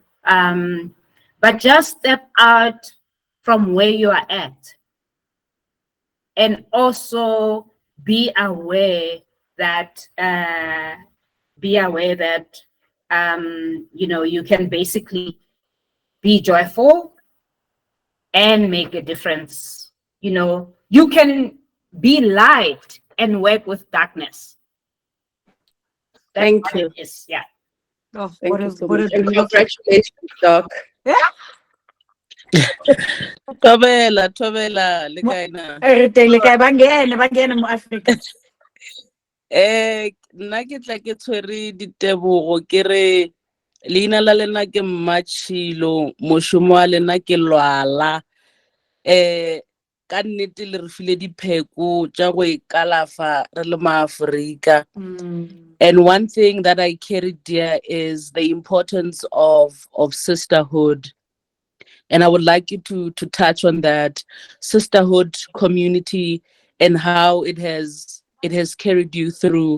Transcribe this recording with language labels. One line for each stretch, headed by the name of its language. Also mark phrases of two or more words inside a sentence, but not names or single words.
English: But just step out from where you are at, and also be aware that you can basically be joyful and make a difference. You can be light and work with darkness. That's Thank what you. it is. Yeah. Oh, Thank you so what much. a And beautiful. congratulations, Doc.
Northern Sotho: Thobela le kae na? Re teng le kae? Bangene mo Africa. Nna ke tla ke tshwere ditebogo ke re leina la lena ke Mashile, mošomo wa lena ke lwala. Ka nnete le re file dipheko tša go ikalafa re le maAforika.
English: And one thing that I carry dear is the importance of sisterhood. And I would like you to touch on that sisterhood, community, and how it has carried you through.